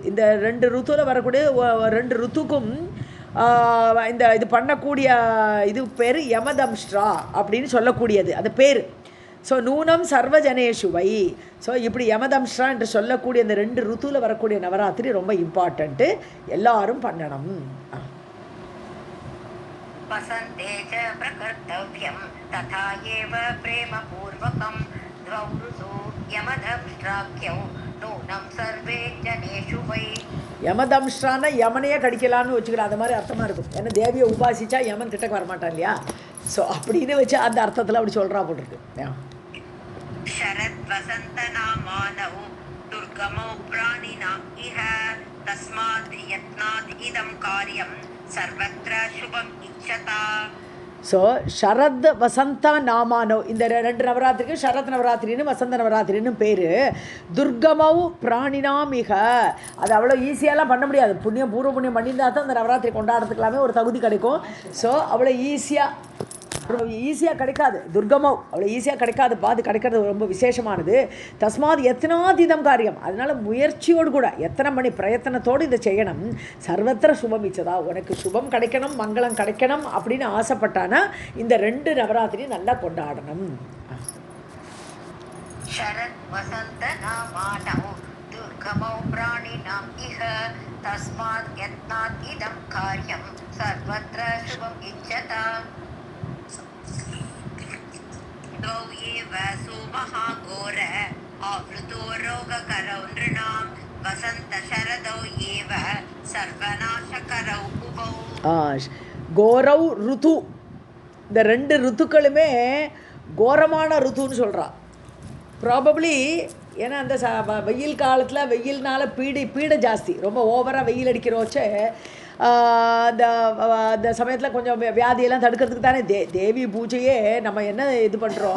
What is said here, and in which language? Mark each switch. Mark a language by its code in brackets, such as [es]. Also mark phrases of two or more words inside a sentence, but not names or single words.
[ta] இந்த 2 ருத்துல வரக்கூடிய 2 ருத்துக்கும் இந்த இது பண்ணக்கூடிய இது பேர் யமதம்ஷ்ட்ரா அப்படின்னு சொல்லக்கூடியது அந்த பேர். [sa] ஸோ नूनं सर्वजनेषु वै. [ta] ஸோ இப்படி யமதம்ஷ்ட்ரா என்று சொல்லக்கூடிய இந்த 2 ருத்துல வரக்கூடிய நவராத்திரி ரொம்ப இம்பார்ட்டண்ட்டு, எல்லாரும் பண்ணணும். [sa] वसन्ते च प्रकर्तव्यं तथा एव प्रेमपूर्वकं द्वौ ऋतौ यमदंष्ट्राख्यौ नूनं सर्वे जनेषु वै. [ta] யமதம்ஷ்ட்ரான யமனையே கடிக்கலான்னு வச்சுக்கலாம், அந்த மாதிரி அர்த்தமாக இருக்கும். ஏன்னா தேவியை உபாசிச்சா யமன் கிட்டக்கு வரமாட்டான் இல்லையா? ஸோ அப்படின்னு வச்சு அந்த அர்த்தத்தில் அப்படி சொல்கிறா போட்டிருக்கு. [sa] शरद् वसन्तनामानौ दुर्गमौ प्राणिनाम् इह तस्माद् यत्नाद् इदं कार्यं सर्वत्र शुभम् इच्छता. [ta] ஸோ [sa] शरद् वसन्त नामानौ [ta] இந்த ரெண்டு நவராத்திரிக்கு ஷரத் நவராத்திரின்னு வசந்த நவராத்திரின்னு பேர். [sa] दुर्गमौ प्राणिनाम् इह, [ta] அது அவ்வளோ ஈஸியாலாம் பண்ண முடியாது. புண்ணியம் பூர்வ புண்ணியம் பண்ணியிருந்தா தான் அந்த நவராத்திரி கொண்டாடுறதுக்கெல்லாமே ஒரு தகுதி கிடைக்கும். ஸோ அவ்வளோ ஈஸியாக கிடைக்காது. துர்கமௌ அவ்வளோ ஈஸியாக கிடைக்காது. அது கிடைக்கிறது ரொம்ப விசேஷமானது. [sa] तस्माद् यत्नाद् इदं कार्यं, [ta] அதனால் முயற்சியோடு கூட எத்தனை மணி பிரயத்தனத்தோடு இதை செய்யணும். [sa] सर्वत्र शुभम् इच्छता, [ta] உனக்கு சுபம் கிடைக்கணும் மங்களம் கிடைக்கணும் அப்படின்னு ஆசைப்பட்டானா இந்த 2 நவராத்திரி நல்லா கொண்டாடணும். [sa] शरत् वसन्त नामानौ दुर्गमौ प्राणिनाम् इह तस्मात् यत्नात् इदं कार्यं सर्वत्र शुभम् इच्छताम्. द्वौ एव सुमहाघोर आवृतो रोगकरौ नृणां वसन्त शरदौ एव सर्वनाशकरौ उभौ. [ta] கோரவ் ருத்து, இந்த 2 ருத்துக்களுமே கோரமான ருத்துன்னு சொல்கிறா. ப்ராபப்ளி ஏன்னா அந்த வெயில் காலத்தில் வெயில்னால பீடை ஜாஸ்தி, ரொம்ப ஓவராக வெயில் அடிக்கிறோச்சே அந்த சமயத்தில் கொஞ்சம் வியாதியெல்லாம் தடுக்கிறதுக்கு தானே தேவி பூஜையே நம்ம என்ன இது பண்ணுறோம்.